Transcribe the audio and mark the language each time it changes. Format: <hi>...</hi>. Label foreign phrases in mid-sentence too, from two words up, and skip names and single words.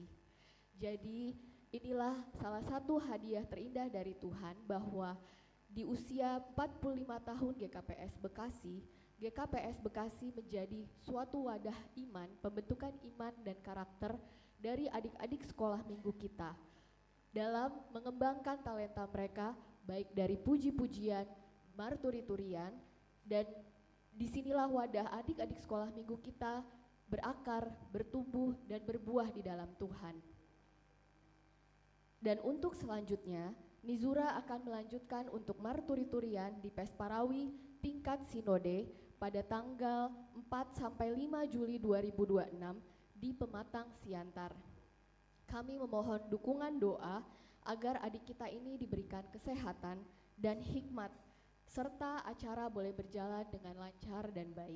<id>Jadi inilah salah satu hadiah terindah dari Tuhan bahwa di usia 45 tahun GKPS Bekasi menjadi suatu wadah iman, pembentukan iman dan karakter dari adik-adik sekolah minggu kita dalam mengembangkan talenta mereka baik dari puji-pujian, marturi-turian, dan disinilah wadah adik-adik sekolah minggu kita berakar, bertumbuh, dan berbuah di dalam Tuhan. Dan untuk selanjutnya, Nizura akan melanjutkan untuk marturi-turian di Pesparawi tingkat sinode pada tanggal 4-5 Juli 2026 di Pematang Siantar. Kami memohon dukungan doa agar adik kita ini diberikan kesehatan dan hikmat, serta acara boleh berjalan dengan lancar dan baik.</id>